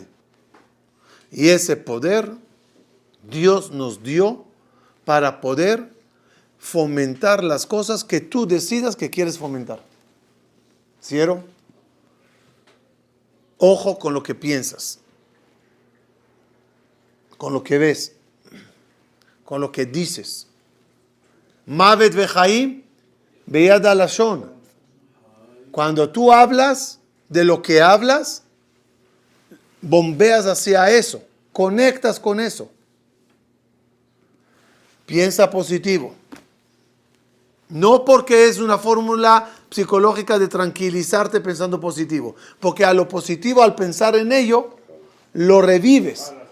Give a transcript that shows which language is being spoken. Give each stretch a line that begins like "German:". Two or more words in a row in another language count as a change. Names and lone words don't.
Spanish: Y ese poder Dios nos dio para poder fomentar las cosas que tú decidas que quieres fomentar. ¿Cierto? Ojo con lo que piensas, con lo que ves, con lo que dices.
Hebrew: מוות וחיים ביד הלשון.
Spanish: Cuando tú hablas de lo que hablas, bombeas hacia eso, conectas con eso. Piensa positivo. No porque es una fórmula psicológica de tranquilizarte pensando positivo, porque a lo positivo, al pensar en ello, lo revives.